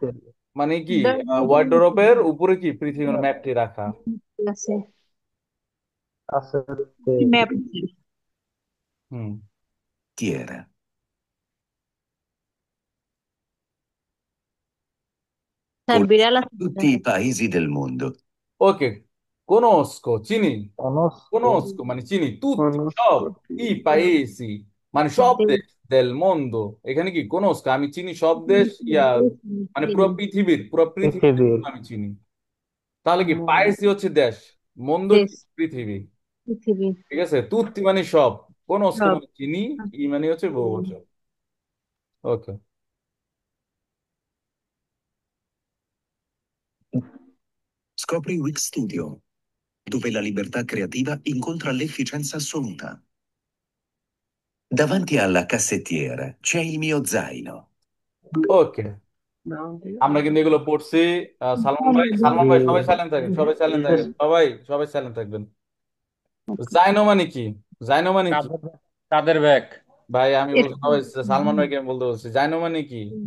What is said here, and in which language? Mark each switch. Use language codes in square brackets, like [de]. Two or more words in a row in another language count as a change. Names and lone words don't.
[bn] মানে কি ওয়ার্ডরোবের উপরে কি পৃথিবীর ম্যাপটি রাখা। আছে। কাসেত্তে। ম্যাপ। হুম, Tiera. হ্যাঁ, Con বিড়াল আছে। [it] tutti i paesi del mondo. [bn] ওকে। কোনস্কো, চিনি। অনস্ক। কোনস্কো মানে চিনি, তুত্তি সব, বনস্পতি। [it] i paesi [bn] মানে সব দেশ, [it] del mondo. [bn] এখানে কি? কোনস্কো আমি চিনি সব দেশ, মানে পুরো পৃথিবীর, পুরো পৃথিবীর পৃথিবীর। আমি চিনি। তাহলে কি? পাইয়েসি হচ্ছে দেশ, মন্দ কি? দেশ। পৃথিবী। পৃথিবী। ঠিক আছে, তুত্তি মানে সব, কোনস্কো সব। মানে চিনি, ই মানে হচ্ছে বহুবচন। ওকে। [it] Scopri Wix Studio, dove la libertà creativa incontra l'efficienza assoluta. Davanti alla cassettiera c'è il mio zaino. [bn] ওকে, আমরা কিন্তু এগুলো পড়ছি। সালমান ভাই সবাই সাইলেন্ট থাকেন, সবাই সাইলেন্ট থাকেন, সবাই সাইলেন্ট থাকবেন। জাইনো মানে কি? জাইনো মানে কি? কাদের কাদের ব্যাগ? ভাই আমি বলছি, সবাই সালমান ভাইকে আমি বলতে বলছি জাইনো মানে কি?